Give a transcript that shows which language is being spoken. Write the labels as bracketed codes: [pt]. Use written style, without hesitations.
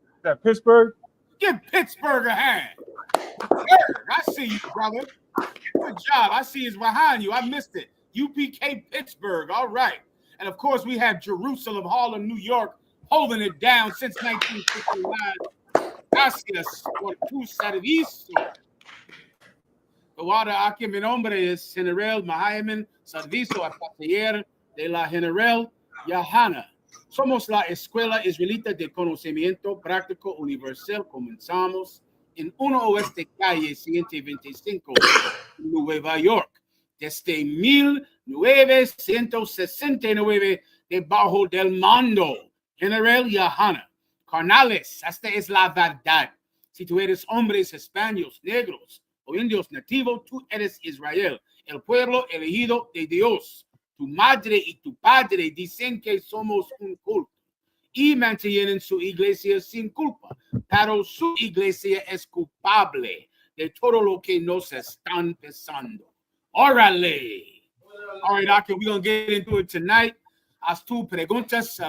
[en] That Pittsburgh? Give Pittsburgh a hand. I see you, brother. Good job. I see it's behind you. I missed it. UPK Pittsburgh. All right. And of course, we have Jerusalem, Harlem, New York, holding it down since 1959. [es] Gracias por tu servicio. Ahora aquí mi nombre es General Mahayman Servicio a Taller de la General Yohana. Somos la Escuela Israelita de Conocimiento Práctico Universal. Comenzamos en 1 Oeste Calle 125, Nueva York. Desde 1969, debajo del mando General Yohana. Carnales, esta es la verdad. Si tú eres hombres hispanos, negros o indios nativos, tú eres Israel, el pueblo elegido de Dios. Tu madre y tu padre dicen que somos un culto y mantienen su iglesia sin culpa, pero su iglesia es culpable de todo lo que nos están pensando. Órale. [en] All right, Doctor, we're going to get into it tonight. [es] Haz tu preguntas.